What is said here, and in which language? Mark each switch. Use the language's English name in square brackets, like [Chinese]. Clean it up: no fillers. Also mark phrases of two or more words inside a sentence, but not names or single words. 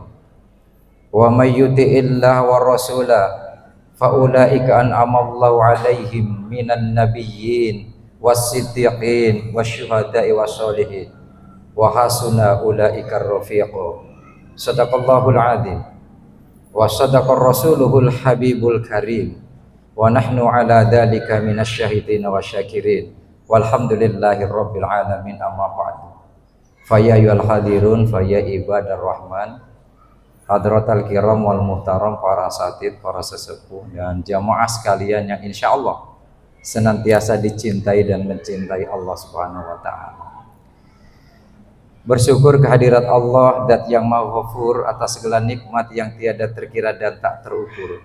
[Arabic] ومن يطع الله ورسوله فأولئك أنعم الله عليهم من النبيين والصديقين والشهداء والصالحين وحسن أولئك رفيقا. صدق الله العظيم وصدق رسوله الحبيب الكريم ونحن على ذلك من الشاهدين والشاكرين والحمد لله رب العالمين. أما بعد. فيا أيها الحاضرون فيا عباد الرحمن حضرات الكرام والمحترم, [Indonesian] para asatid, para sesepuh dan jamaah sekalian yang [Arabic] إن شاء الله [Indonesian] senantiasa dicintai dan mencintai Allah [Arabic] سبحانه وتعالى. [Indonesian] Bersyukur kehadirat Allah Dat yang Maha Ghafur atas segala nikmat yang tiada terkira dan tak terukur.